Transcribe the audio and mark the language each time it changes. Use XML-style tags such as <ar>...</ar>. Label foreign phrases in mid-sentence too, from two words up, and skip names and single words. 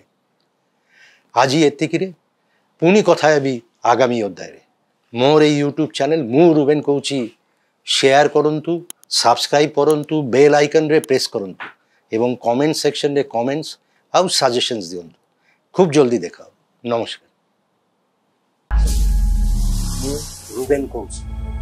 <or>ଆଜି ଏତିକିରେ, ପୁଣି କଥା ହେବି ଆଗାମୀ ଅଧ୍ୟାୟରେ। ମୋର ଏଇ</or> <en>YouTube channel</en> <or>ମୁଁ ରୁବେନ କହୁଛି, ସେୟାର କରନ୍ତୁ, ସବସ୍କ୍ରାଇବ୍ କରନ୍ତୁ,</or> <en>bell icon</en> <or>ପ୍ରେସ୍ କରନ୍ତୁ ଏବଂ</or> <en>comment section comments</en> <or>ଆଉ ସଜେସନ୍ସ ଦିଅନ୍ତୁ।</or> <bn>খুব জলদি দেখা হবে। নমস্কার,</bn> <or>ମୁଁ ରୁବେନ କହୁଛି।</or>